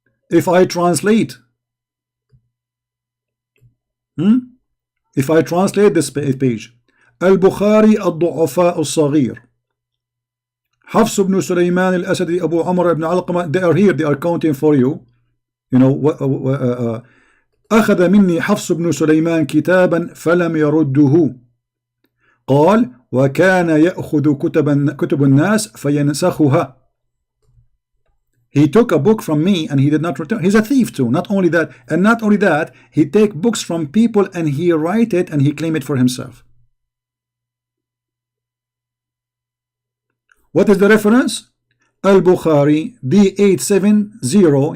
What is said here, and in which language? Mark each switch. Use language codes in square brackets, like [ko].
[en] If I translate, if I translate this page, [ar] البخاري الضعفاء الصغير حفص بن سليمان الأسدي أبو عمر بن علقمة, [en] they are here, they are counting for you. You know, [ar] أخذ مني حفص بن سليمان كتابا فلم يرده قال وكان يأخذ كتب الناس فينسخها. [en] He took a book from me and he did not return. He's a thief too. Not only that, and not only that, he take books from people and he write it and he claim it for himself. What is the reference? Al-Bukhari D870.